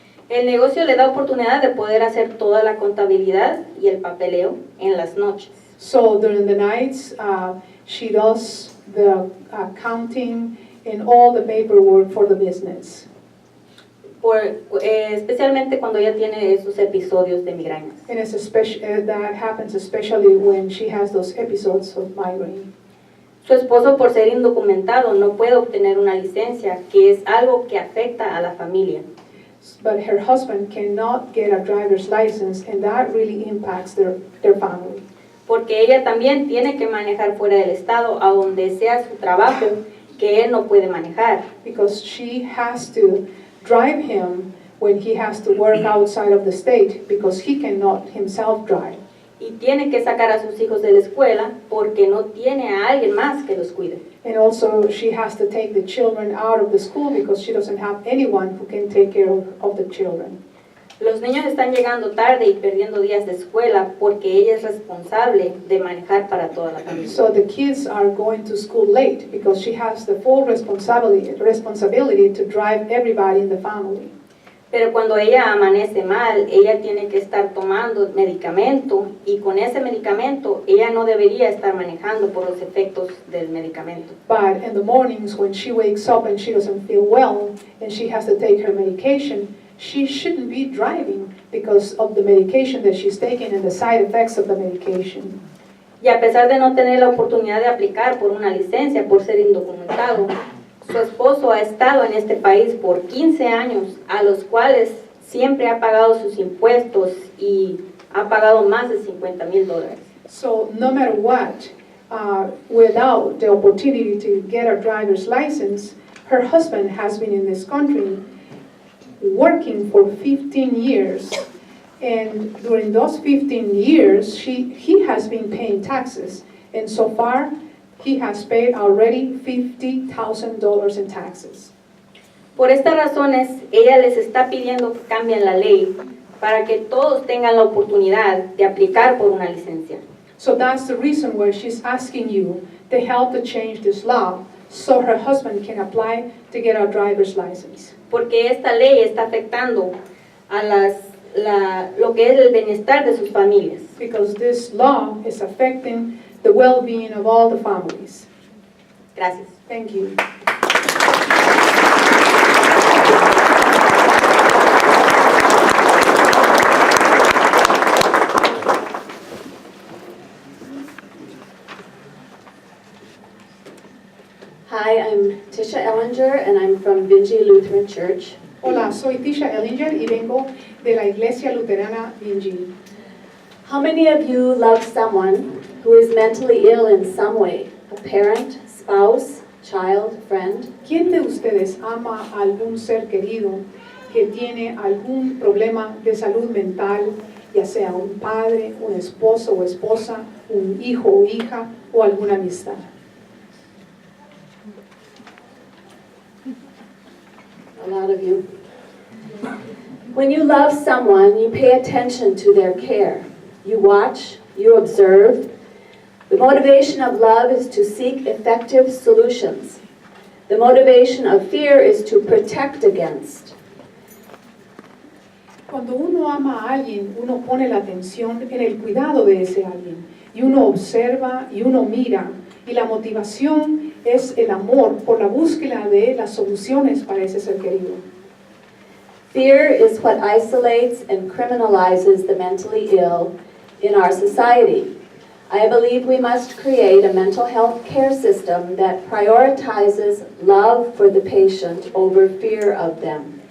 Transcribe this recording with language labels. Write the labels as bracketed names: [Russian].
[Spanish] El negocio le da oportunidad de poder hacer toda la contabilidad y el papeleo en las noches. [English] So during the nights, she does the accounting and all the paperwork for the business. [Spanish] Especialmente cuando ella tiene esos episodios de migrañas. [English] And that happens especially when she has those episodes of migraine. [Spanish] Su esposo, por ser indocumentado, no puede obtener una licencia, que es algo que afecta a la familia. [English] But her husband cannot get a driver's license, and that really impacts their family. [Spanish] Porque ella también tiene que manejar fuera del estado, a donde sea su trabajo, que él no puede manejar. [English] Because she has to drive him when he has to work outside of the state, because he cannot himself drive. [Spanish] Y tiene que sacar a sus hijos de la escuela porque no tiene a alguien más que los cuide. [English] And also she has to take the children out of the school because she doesn't have anyone who can take care of the children. [Spanish] Los niños están llegando tarde y perdiendo días de escuela porque ella es responsable de manejar para toda la familia. [English] So the kids are going to school late because she has the full responsibility to drive everybody in the family. [Spanish] Pero cuando ella amanece mal, ella tiene que estar tomando medicamento y con ese medicamento ella no debería estar manejando por los efectos del medicamento. [English] But in the mornings when she wakes up and she doesn't feel well and she has to take her medication, she shouldn't be driving because of the medication that she's taking and the side effects of the medication. [Spanish] Y a pesar de no tener la oportunidad de aplicar por una licencia por ser indocumentado, su esposo ha estado en este país por 15 años, a los cuales siempre ha pagado sus impuestos y ha pagado más de $50,000. [English] So no matter what, without the opportunity to get a driver's license, her husband has been in this country working for 15 years. And during those 15 years, he has been paying taxes. And so far, he has paid already $50,000 in taxes. [Spanish] Por estas razones, ella les está pidiendo que cambien la ley para que todos tengan la oportunidad de aplicar por una licencia. [English] So that's the reason why she's asking you to help to change this law so her husband can apply to get a driver's license. [Spanish] Porque esta ley está afectando a lo que es el bienestar de sus familias. [English] Because this law is affecting the well-being of all the families. [Spanish] Gracias. [English] Thank you. Hi, I'm Tisha Ellinger, and I'm from Vinci Lutheran Church. [Spanish] Hola, soy Tisha Ellinger y vengo de la Iglesia Luterana Vinci. [English] How many of you love someone who is mentally ill in some way? A parent, spouse, child, friend? [Spanish] ¿Quién de ustedes ama a algún ser querido que tiene algún problema de salud mental, ya sea un padre, un esposo o esposa, un hijo o hija o alguna amistad? [English] A lot of you. When you love someone, you pay attention to their care. You watch, you observe. The motivation of love is to seek effective solutions. The motivation of fear is to protect against. [Spanish] Cuando uno ama a alguien, uno pone la atención en el cuidado de ese alguien. Y uno observa y uno mira. Y la motivación es el amor por la búsqueda de las soluciones para ese ser querido. [English] Fear is what isolates and criminalizes the mentally ill in our society. I believe we must create a mental health care system that prioritizes love for the patient over fear of them.